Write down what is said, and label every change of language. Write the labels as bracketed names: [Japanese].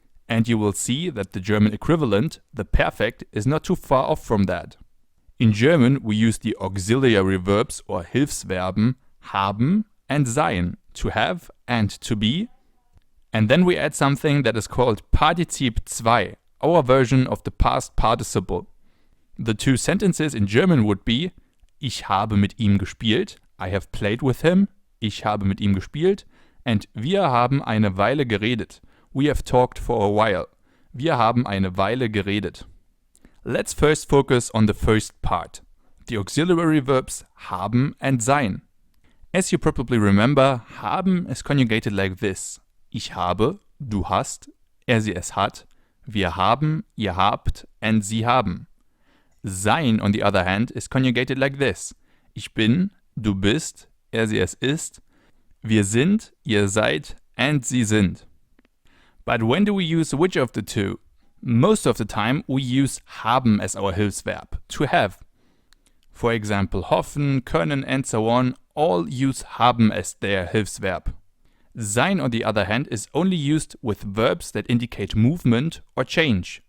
[English] And you will see that the German equivalent, the perfect, is not too far off from that. In German, we use the auxiliary verbs or Hilfsverben haben and sein, to have and to be. And then we add something that is called Partizip 2, our version of the past participle. The two sentences in German would be [German] Ich habe mit ihm gespielt, [English] I have played with him, [German] ich habe mit ihm gespielt, and wir haben eine Weile geredet, [English] we have talked for a while, [German] wir haben eine Weile geredet. [English] Let's first focus on the first part, the auxiliary verbs haben and sein. As you probably remember, haben is conjugated like this. [German] Ich habe, du hast, sie es hat, wir haben, ihr habt, and sie haben. [English] Sein, on the other hand, is conjugated like this. [German] Ich bin, du bist, sie es ist, wir sind, ihr seid, and sie sind. [English] But when do we use which of the two? Most of the time we use haben as our Hilfsverb, to have. For example, hoffen, können, and so on all use haben as their Hilfsverb. Sein, on the other hand, is only used with verbs that indicate movement or change.